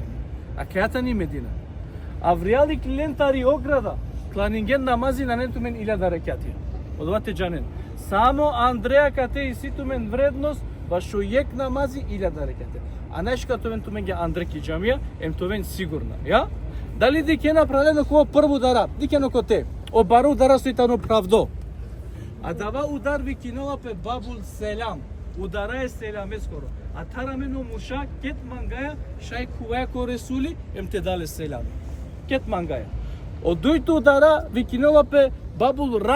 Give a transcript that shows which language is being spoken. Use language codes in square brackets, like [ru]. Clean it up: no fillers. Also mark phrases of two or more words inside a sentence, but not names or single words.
[rom] А кајата ни Медина. Авријали клентари ограда, кланинген намази на нентумен 1000 рекати. Одвате джанен. Само Андреја кате и ситумен вредност, башо јек намази 1000 рекати. А најш като мен тумен ге Андреки джамија, ем товен сигурна. Ја? Дали дике направено кој прву дара, дике на коте, обару дара сојтано правдо. А дава удар ви кинола пе Бабул Селам. Удара е селаме скоро. А тарамено муша кет мангаја шај куваја ко Ресули, ем те дале селаме. Кет мангаја. Од дојто удара ви кинола пе Бабул Рахман.